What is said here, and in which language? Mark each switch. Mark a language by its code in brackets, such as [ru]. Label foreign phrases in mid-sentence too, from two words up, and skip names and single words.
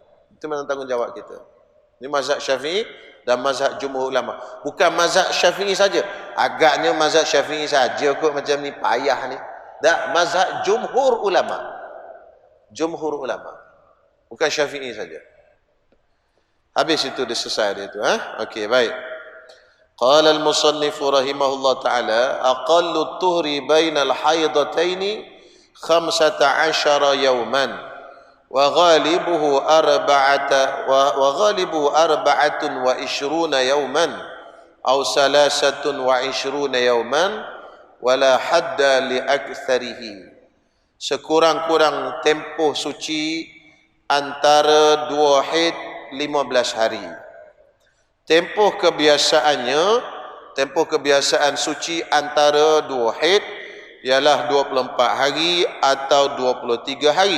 [ms] Itu memang tanggungjawab kita. Ini mazhab Syafi'i dan mazhab jumhur ulama. Bukan mazhab Syafi'i saja. Agaknya mazhab Syafi'i saja kot macam ni, payah ni. Tak, mazhab jumhur ulama. Jumhur ulama. Bukan Syafi'i saja. Habis itu dia selesai dia tu. Okey, baik. [ar] قال المصنف رحمه الله تعالى، أقل طهر بين الحيضتين 15 يوما. وغالبه 24 يوما أو 23 يوما ولا حد لأكثره. [ms] Sekurang-kurang tempoh suci antara 2 haid 15 hari. Tempoh kebiasaan suci antara 2 haid ialah 24 hari atau 23 hari.